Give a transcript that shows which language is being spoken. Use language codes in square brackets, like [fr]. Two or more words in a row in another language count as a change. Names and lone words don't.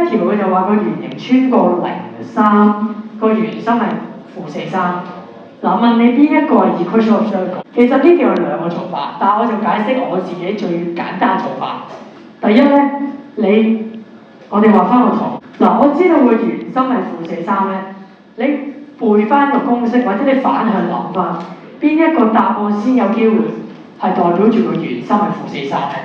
[yue] 條佢就話個圓形穿過03，個圓心係-43。嗱，問你邊一個係 [en] equation of circle？ [yue] 其實呢條有兩個做法，但係我就解釋我自己最簡單做法。第一咧，我哋畫翻個圖。嗱，我知道個圓心係-43咧，你背翻個公式，或者你反向諗翻，邊一個答案先有機會係代表住個圓心係-43咧？